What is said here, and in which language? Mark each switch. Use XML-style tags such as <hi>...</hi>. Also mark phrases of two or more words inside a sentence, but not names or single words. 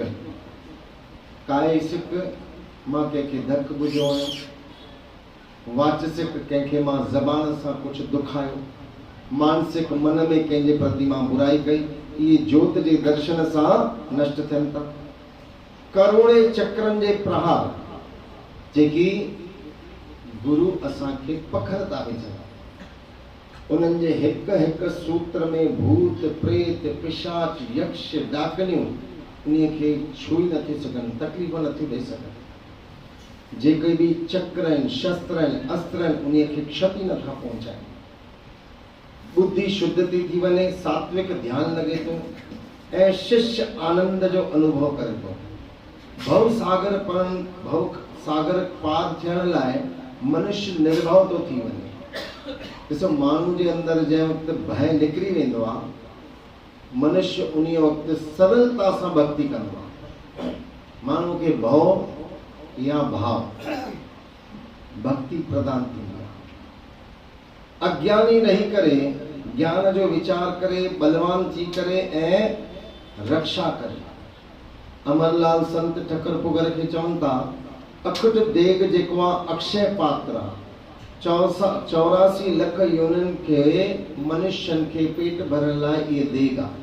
<sd>कायिक मां कंहिंखे धक ॿुधियो आहियां, वाचसिक कंहिंखे मां ज़बान सां कुझु दुखायो, मानसिक मन में कंहिंजे प्रति मां बुराई कई, इहे जोत जे दर्शन सां नष्ट थियनि था। करोड़े चक्रनि जे प्रहार जेकी गुरु असांखे पखर था विझनि, उन्हनि जे हिक हिक सूत्र में भूत, प्रेत, पिशाच, यक्ष, डाकनियूं उन्हीअ खे छुई नथी सघनि, तकलीफ़ नथी ॾेई सघनि। जेके बि चक्र आहिनि, शस्त्र आहिनि, अस्त्र आहिनि, उन्हीअ खे क्षति नथा पहुचाइनि। बुद्धि शुद्ध थी वञे, सात्विक ध्यान लॻे थो ऐं शिष्य आनंद जो अनुभव करे थो। भव सागर पार थियण लाइ मनुष्य निर्भव थो थी वञे। ॾिसो, माण्हू जे अंदरि जंहिं वक़्तु भय निकिरी वेंदो आहे, मनुष्य उन वक़्तु सरलता सां भक्ति कंदो आहे। माण्हू खे भव या भाव भक्ति प्रदान थींदी आहे। अज्ञानी रही करे ज्ञान जो विचार करे, बलवान थी करे ऐं रक्षा करे। अमरलाल संत ठकर पुगर खे चवनि था, अखुट देग जेको आहे अक्षय पात्र आहे। 84 लख योनिन खे मनुष्यन खे पेट भरण लाइ इहे देग आहे।</sd>